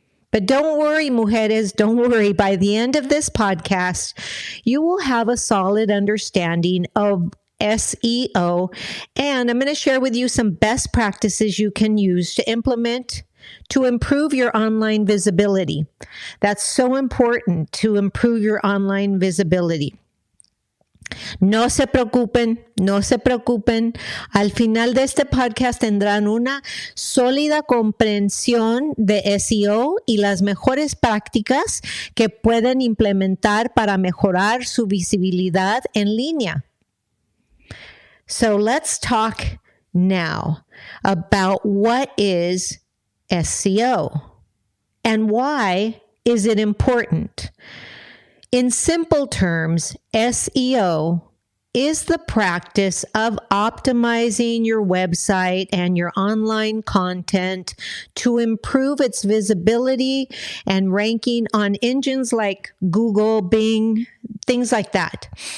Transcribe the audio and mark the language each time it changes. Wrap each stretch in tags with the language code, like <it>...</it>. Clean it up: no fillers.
<en>But don't worry, mujeres, don't worry. By the end of this podcast, you will have a solid understanding of SEO, and I'm going to share with you some best practices you can use to implement to improve your online visibility. That's so important, to improve your online visibility.</en> <es>No se preocupen, no se preocupen. Al final de este podcast tendrán una sólida comprensión de SEO y las mejores prácticas que pueden implementar para mejorar su visibilidad en línea.</es> <en>So let's talk now about what is SEO and why is it important. In simple terms, SEO is the practice of optimizing your website and your online content to improve its visibility and ranking on engines like Google, Bing, things like that.</en>